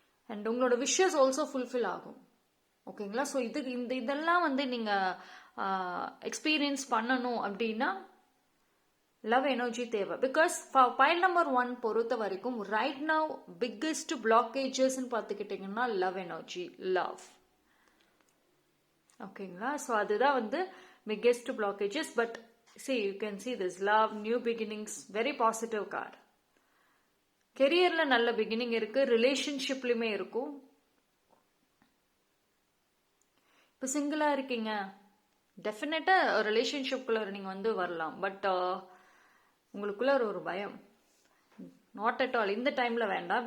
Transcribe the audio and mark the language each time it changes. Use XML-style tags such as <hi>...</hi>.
<ta>And உங்களோட wishes also fulfil ஆகும். ஓகேங்களா? ஸோ இதெல்லாம் வந்து நீங்கள் எக்ஸ்பீரியன்ஸ் பண்ணணும் அப்படின்னா லவ் எனர்ஜி தேவை. பிகாஸ் பைல் நம்பர் 1 பொறுத்த வரைக்கும் ரைட் நவ் பிக்கெஸ்ட் பிளாக்கேஜஸ் பார்த்துக்கிட்டிங்கன்னா லவ் எனர்ஜி, லவ். ஓகேங்களா? ஸோ அதுதான் வந்து</ta> <en>biggest blockages. But see, you can see this love, new beginnings, very positive card.</en> <ta>கெரியர்ல நல்ல பிகினிங் இருக்கு, ரிலேஷன்ஷிப்லயுமே இருக்கும். இப்போ சிங்கிளா இருக்கீங்க, டெஃபினட்டா ரிலேஷன்ஷிப்குள்ள நீங்க வந்து வரலாம். பட் உங்களுக்குள்ள ஒரு பயம்,</ta> <en>not at all</en> <ta>இந்த டைம்ல வேண்டாம்.</ta>